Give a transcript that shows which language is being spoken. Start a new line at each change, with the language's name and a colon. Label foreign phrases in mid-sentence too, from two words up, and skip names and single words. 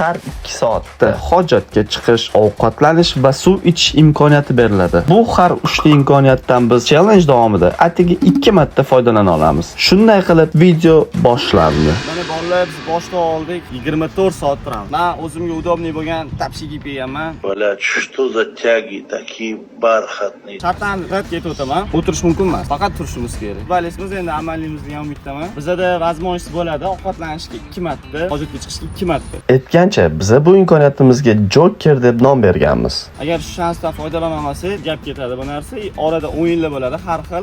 Uzbek: Har 2 soatda hojatga chiqish, ovqatlanish va suv ichish imkoniyati beriladi. Bu har 3 ta imkoniyatdan biz challenge davomida atigi 2 marta foydalana olamiz. Shunday qilib video boshlandi. Mana bolalar biz boshqa oldik 24 soat turamiz. Men o'zimga удобный bo'lgan tapshi kiyib kelganman.
Russian: Блядь, что за тяги такие бархатные?
Uzbek: Shartdan rad ketib o'taman. O'tirish mumkin emas. Faqat turishimiz kerak. Balesimiz endi amaliyimizga ham umiddaman. Bizda vazmonsiz bo'ladi, ovqatlanishga 2 marta, hojatga chiqishga 2 marta. Aytgancha, biz bu imkoniyatimizga Joker deb nom berganmiz. Agar shu shansdan foydalanmasak, gap ketadi bu narsa. Orada o'yinlar bo'ladi, har xil.